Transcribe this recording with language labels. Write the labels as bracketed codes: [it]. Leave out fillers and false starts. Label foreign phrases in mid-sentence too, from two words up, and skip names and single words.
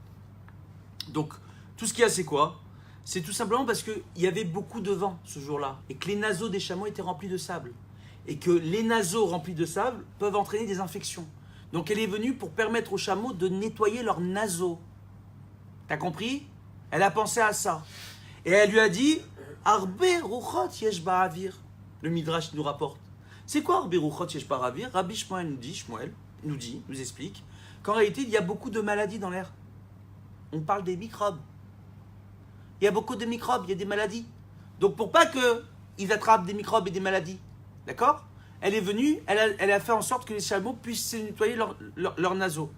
[fr] Donc, tout ce qu'il y a, c'est quoi? C'est tout simplement parce qu'il y avait beaucoup de vent ce jour-là et que les naseaux des chameaux étaient remplis de sable. Et que les naseaux remplis de sable peuvent entraîner des infections. Donc, elle est venue pour permettre aux chameaux de nettoyer leurs naseaux. T'as compris? Elle a pensé à ça. Et elle lui a dit [he] ארבע רוחות יש באוויר. [fr] Le Midrash nous rapporte. C'est quoi [he] ארבע רוחות יש באוויר? [fr] Rabbi Shmuel nous explique qu'en réalité, il y a beaucoup de maladies dans l'air. On parle des microbes. Il y a beaucoup de microbes, il y a des maladies. Donc pour pas qu'ils attrapent des microbes et des maladies, d'accord? Elle est venue, elle a fait en sorte que les chameaux puissent se nettoyer leurs naseaux.